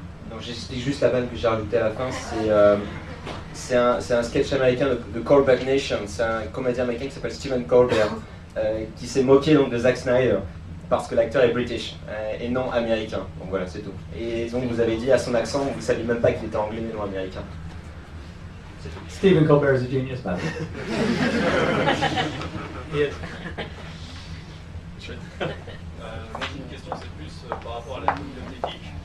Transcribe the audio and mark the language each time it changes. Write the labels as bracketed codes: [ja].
[fr] Donc j'explique juste la vanne que j'ai rajoutée à la fin, C'est un sketch américain de Colbert Nation. C'est un comédien américain qui s'appelle Stephen Colbert, qui s'est moqué donc de Zack Snyder parce que l'acteur est british et non américain. Donc voilà, c'est tout. Et donc vous avez dit à son accent, vous ne saviez même pas qu'il était anglais mais non américain. [en] Stephen Colbert is a genius, by the way. Yes. [fr] Moi j'ai une question, c'est plus par rapport à la communauté geek.